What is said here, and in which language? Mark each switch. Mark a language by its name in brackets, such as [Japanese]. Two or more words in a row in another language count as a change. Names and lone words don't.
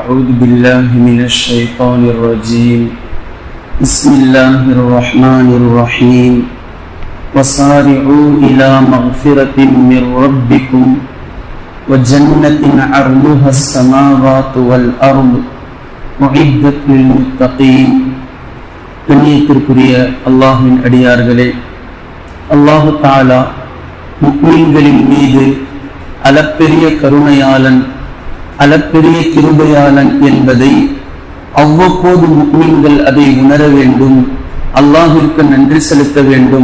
[Arabic] أعوذ بالله من الشيطان الرجيم بسم الله الرحمن الرحيم وسارعوا إلى مغفرة من ربكم وجنة عرضها السماوات والأرض أعدت للمتقين. [Tamil] கண்ணியத்திற்குரிய அல்லாஹ்வின் அடியார்களே, [Arabic] الله تعالى [Tamil] முஃமின்களின் மீது அளப்பெரிய கருணையாளன், அளப்பெரிய கிருபையாளன் என்பதை அவ்வப்போது முஃமின்கள் அதை உணர வேண்டும், அல்லாஹ்விற்கு நன்றி செலுத்த வேண்டும்.